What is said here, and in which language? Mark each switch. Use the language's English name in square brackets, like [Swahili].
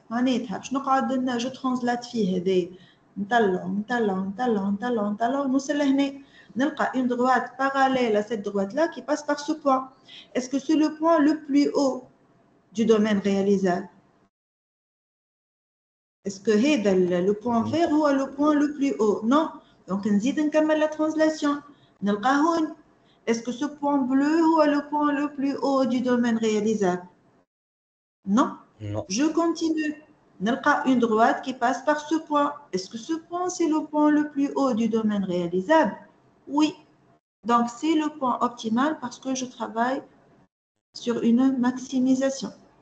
[Arabic] معناتها باش نقعد [French] je translate [Arabic] فيه هذا نطلع نوصل لهنا نلقى [French] une droite parallèle à cette droite là qui passe par ce point. Est-ce que c'est le point le plus haut du domaine réalisable? Est-ce que هذا le point vert هو le point le plus haut? Non. Donc [Arabic] نزيد نكمل [French] la translation [Arabic] نلقى هون. [French] Est-ce que ce point bleu هو le point le plus haut du domaine réalisable? Non. Non. Je continue. نلقى une droite qui passe par ce point. Est-ce que ce point c'est le point le plus haut du domaine réalisable? Oui. Donc c'est le point optimal parce que je travaille sur une maximisation.